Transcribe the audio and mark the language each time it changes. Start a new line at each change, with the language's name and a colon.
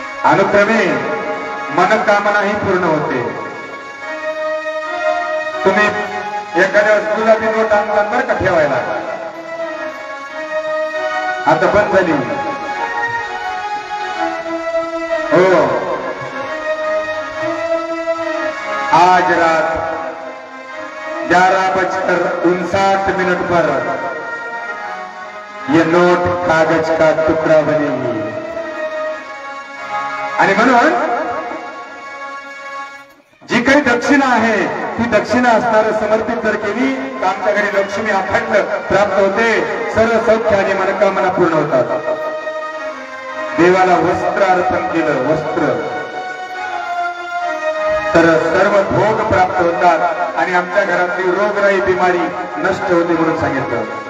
Marathi: अनुक्रमे मनोकामनाही पूर्ण होते. तुम्ही एखाद्या गुलाबी नोट आणतात बरं का ठेवायला, आता बंद झाली हो.
Hindi: आज रात 11:59 पर ये नोट कागज का तुकडा बनेगी.
Marathi: आणि म्हणून जी काही दक्षिणा आहे ती दक्षिणा असणार समर्पित जर केली तर आमच्या घरी लक्ष्मी अखंड प्राप्त होते, सर्व सौख्य आणि मनोकामना पूर्ण होतात. देवाला वस्त्र अर्पण केलं, वस्त्र तर सर्व भोग प्राप्त होतात आणि आमच्या घरातली रोगराई बिमारी नष्ट होते म्हणून सांगितलं.